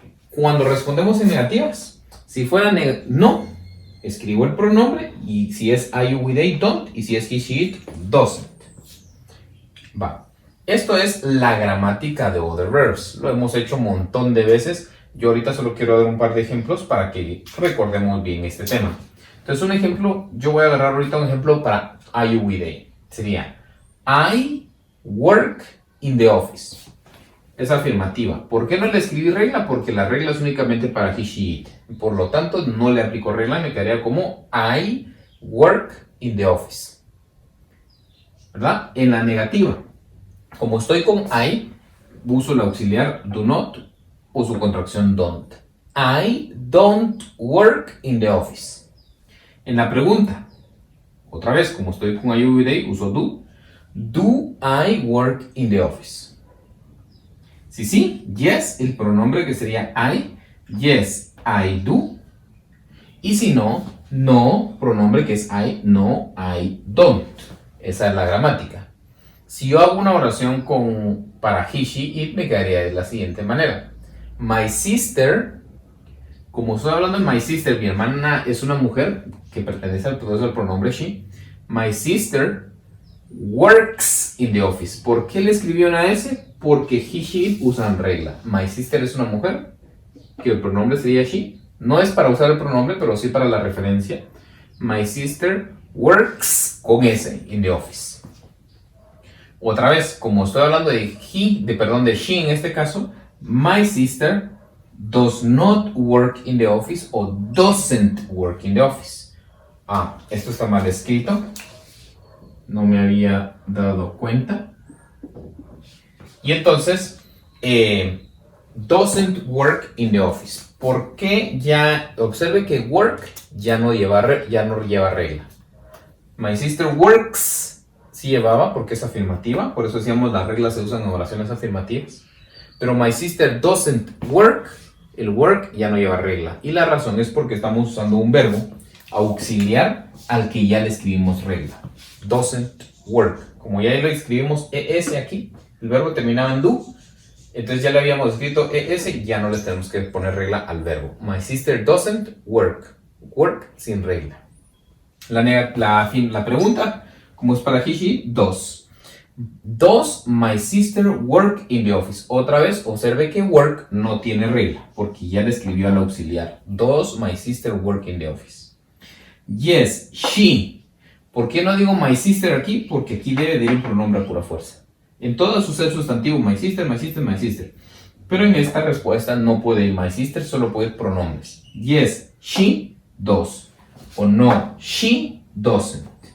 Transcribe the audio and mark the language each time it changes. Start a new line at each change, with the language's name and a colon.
Spanish: Cuando respondemos en negativas, si fuera no, escribo el pronombre y si es
English: I, you, we, they, don't
Spanish: y si es
English: he, she, it, doesn't.
Spanish: Va. Esto es la gramática de Other Verbs. Lo hemos hecho un montón de veces. Yo ahorita solo quiero dar un par de ejemplos para que recordemos bien este tema. Entonces un ejemplo, yo voy a agarrar ahorita un ejemplo para
English: I, you, we, they.
Spanish: Sería
English: I work in the office.
Spanish: Es afirmativa. ¿Por qué no le escribí regla? Porque la regla es únicamente para
English: he, she, it.
Spanish: Por lo tanto, no le aplico regla, me quedaría como
English: I work in the office.
Spanish: ¿Verdad? En la negativa, como estoy con I, uso el auxiliar do not o su contracción don't.
English: I don't work in the office.
Spanish: En la pregunta, otra vez, como estoy con
English: I, you, we, they,
Spanish: uso do.
English: Do I work in the office?
Spanish: Si sí,
English: yes,
Spanish: el pronombre que sería
English: I, yes, I do.
Spanish: Y si no, no, pronombre que es I,
English: no, I don't.
Spanish: Esa es la gramática. Si yo hago una oración para
English: he, she, it,
Spanish: me quedaría de la siguiente manera.
English: My sister,
Spanish: como estoy hablando de
English: my sister,
Spanish: mi hermana es una mujer que pertenece al pronombre she.
English: My sister works in the office.
Spanish: ¿Por qué le escribí una S? Porque
English: he, she, it
Spanish: usan regla.
English: My sister
Spanish: es una mujer, que el pronombre sería she. No es para usar el pronombre, pero sí para la referencia.
English: My sister works
Spanish: con
English: S in the office.
Spanish: Otra vez, como estoy hablando de
English: she
Spanish: en este caso,
English: my sister does not work in the office o doesn't work in the office.
Spanish: Esto está mal escrito. No me había dado cuenta. Y entonces,
English: doesn't work in the office.
Spanish: ¿Por qué? Ya observe que work ya no lleva regla.
English: My sister works
Spanish: sí llevaba porque es afirmativa. Por eso decíamos las reglas se usan en oraciones afirmativas. Pero
English: my sister doesn't work,
Spanish: el work ya no lleva regla. Y la razón es porque estamos usando un verbo auxiliar al que ya le escribimos regla.
English: Doesn't work.
Spanish: Como ya lo escribimos ES aquí, el verbo terminaba en do, entonces ya le habíamos escrito ES, ya no le tenemos que poner regla al verbo.
English: My sister doesn't work. Work
Spanish: sin regla. La pregunta, como es para he, does.
English: Does my sister work in the office?
Spanish: Otra vez, observe que work no tiene regla, porque ya le escribió al auxiliar.
English: Does my sister work in the office? Yes, she.
Spanish: ¿Por qué no digo
English: my sister
Spanish: aquí? Porque aquí debe de ir un pronombre a pura fuerza. En todo su ser sustantivo,
English: my sister, my sister, my sister.
Spanish: Pero en esta respuesta no puede ir
English: my sister,
Spanish: solo puede ir pronombres.
English: Yes, she does. O no, she doesn't.